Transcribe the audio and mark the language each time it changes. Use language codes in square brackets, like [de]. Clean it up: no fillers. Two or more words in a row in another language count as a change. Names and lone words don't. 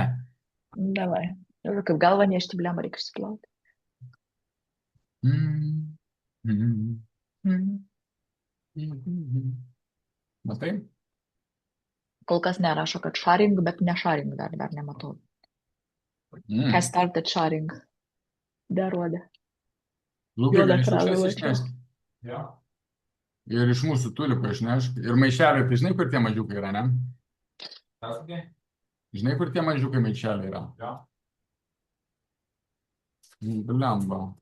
[lt] Davai. Kaip galva nešti, bliam, reikia išsiplauti. Mm. Mm. Mhm. Matai? Kol kas nerašo, kad sharing, bet ne sharing dar nematau. [en] Has Mm. started sharing. [lt] Darodė. Lukai, Juodą gali ekraną šiukšles mačiau. išnešti. Ja. Ir iš mūsų tulipo išnešk. Ir maišeliai, tai žinai, kur tie mažiukai yra, ne? Pasakė? Žinai, kur tie mažiukai maišeliai yra? Ja. Blemba.